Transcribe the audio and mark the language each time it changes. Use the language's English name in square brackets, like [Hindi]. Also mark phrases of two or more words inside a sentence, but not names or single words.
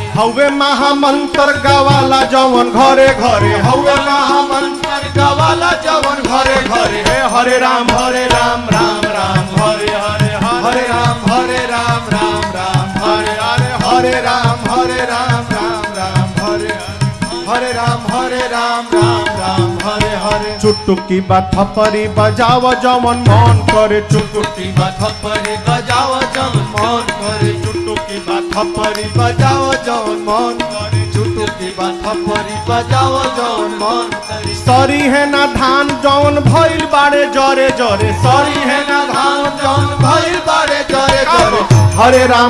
[Bhojpuri] हवे महामंत्र गवाला जवन घरे घरे, हवे महामंत्र गवाला जवन घरे घरे। [Sanskrit] हरे राम राम राम हरे हरे, हरे राम राम हरे हरे, हरे राम राम हरे हरे राम हरे हरे। [Bhojpuri] चुटुकी बा थप्पड़ी बजाव जमन मन करे, चुटुकी बा थप्पड़ी बजाव जमन मन करे, चुटुकी बा थप्पड़ी बजाव जमन मन करे, चुटुकी बा थप्पड़ी बजाव जमन मन करे। सरी है ना धान जौन भइल बारे जरे जरे, सरी है ना धान जौन भइल बारे जरे जरे।